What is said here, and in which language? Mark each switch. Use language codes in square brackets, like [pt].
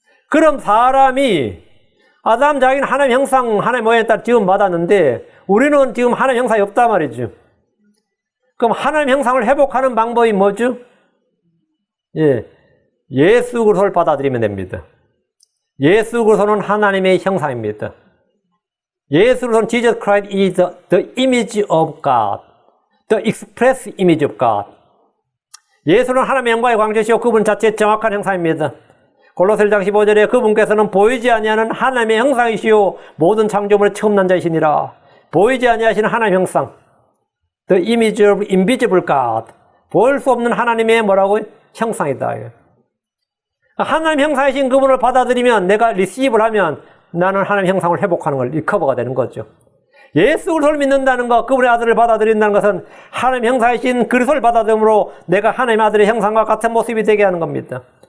[ko] 그럼 사람이 아담 자기는 하나님 형상, 하나님 모양에 따라 지음 받았는데 우리는 지금 하나님 형상이 없단 말이죠. 그럼 하나님 형상을 회복하는 방법이 뭐죠? 예, 예수 그리스도를 받아들이면 됩니다. 예수 그리스도는 하나님의 형상입니다. 예수 그리스도는 [en] Jesus Christ is the image of God, the express image of God. [ko] 예수는 하나님의 영광의 광채시요 그분 자체의 정확한 형상입니다. 골로새 1장 15절에 그분께서는 보이지 아니하는 하나님의 형상이시요 모든 창조물의 처음 난 자이시니라. 보이지 아니하시는 하나님의 형상, [en] the image of invisible God. [ko] 볼 수 없는 하나님의 뭐라고? 형상이다. 하나님 형상이신 그분을 받아들이면 내가 리시브를 하면 나는 하나님 형상을 회복하는 걸 리커버가 되는 거죠. 예수 그리스도를 믿는다는 것, 그분의 아들을 받아들인다는 것은 하나님 형상이신 그리스도를 받아들임으로 내가 하나님의 아들의 형상과 같은 모습이 되게 하는 겁니다.